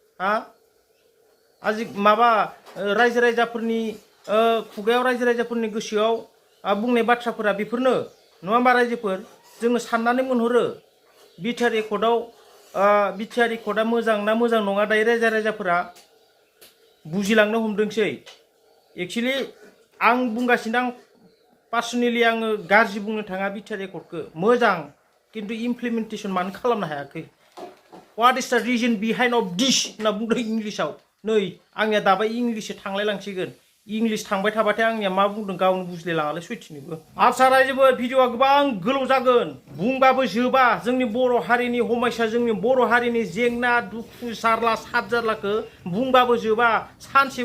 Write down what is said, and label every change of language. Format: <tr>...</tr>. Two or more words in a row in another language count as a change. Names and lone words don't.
<brx>माबा रायजो राजाफोरनि खुगायाव रायजो राजाफोरनि गोसोआव बुंनाय बाथ्राफोरा बेफोरनो नङा होमबा रायजोफोर जोङो साननानै मोनहरो बिटिआर एकर्डआ मोजां ना मोजां नङा दायो रायजो राजाफोरा बुजिलांनो हमदोंसै एक्चुअलि आं बुंगासिनो आं पार्सनेलि आङो गाज्रि बुंनो थाङा बिटिआर एकर्डखौ मोजां किन्तु इमप्लिमेन्टेसन मानो खालामनो हायाखै</brx> <en>what is the reason behind of this</en> <brx>होनना बुंदों इंलिसाव नै आंनिया दाबो इंलिससो थांलाय लांसिगोन इंलिस थांबाय थाबाथाय आंनिया मा बुंदों गावनो बुजिलायलाङालै सैथिनोबो आदसा रायजोफोर भिडिअआ गोबां गोलाव जागोन बुंबाबो जोबा जोंनि बर' हारिनि हमायसा जोंनि बर' हारिनि जेंना दुखु जारला सादजारलाखौ बुंबाबो जोबा सानसे</brx>